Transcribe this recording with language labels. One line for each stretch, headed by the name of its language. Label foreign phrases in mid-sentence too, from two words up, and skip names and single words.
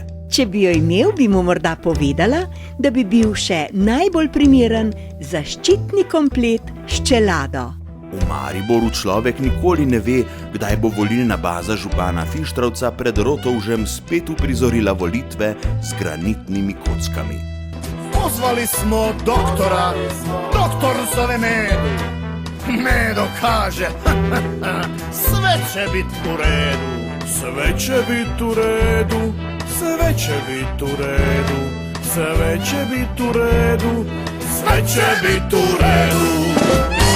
Slovenian: Če bi jo imel, bi mu morda povedala, da bi bil še najbolj primeren zaščitni komplet s čelado. V Mariboru človek nikoli ne ve, kdaj bo volilna baza župana Fištravca pred Rotovžem spet uprizorila volitve z granitnimi kockami.
Croatian: Pozvali smo doktora, doktor zove Medu. ne dokaže, sve će biti u redu. Sve će biti u redu, sve će biti u redu, sve će biti u redu, sve će biti u redu.